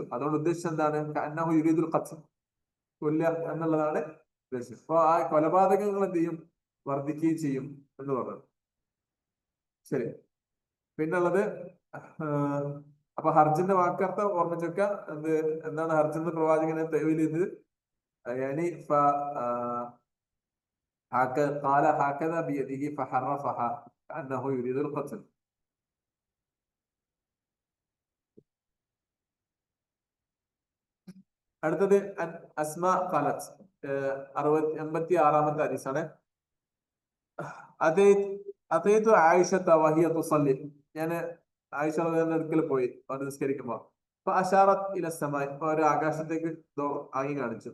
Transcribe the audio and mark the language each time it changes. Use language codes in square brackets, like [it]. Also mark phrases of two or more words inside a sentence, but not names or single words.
[ml] അതുകൊണ്ട് ഉദ്ദേശിച്ചത് എന്താണ്, [ar] كأنه يريد القتل, [ml] കൊല്ലുക എന്നുള്ളതാണ് ഉദ്ദേശം. അപ്പൊ ആ കൊലപാതകങ്ങൾ എന്ത് ചെയ്യും, വർദ്ധിക്കുകയും ചെയ്യും എന്ന് പറഞ്ഞു. ശരി, പിന്നുള്ളത് അപ്പൊ ഹർജിന്റെ വാക്കർത്ഥം ഓർമ്മിച്ചൊക്കെ എന്താണ് ഹർജെന്ന് പ്രവാചകനെ തെളിവിൽ ഇത് [ar] قال هكذا بيده فحرفها كأنه يريد القتل. [ml] അടുത്തത് അസ്മ ഖാലത്ത് 86-ാമത്തെ ഹദീസാണ്. [ar] أتيت عائشة وهي تصلي, [ml] ഞാൻ ആയിഷ അടുക്കൽ പോയി അവർ നിസ്കരിക്കുമ്പോ അപ്പൊ [ar] أشارت إلى السماء, [ml] ഒരു ആകാശത്തേക്ക് ആംഗ്യം കാണിച്ചു.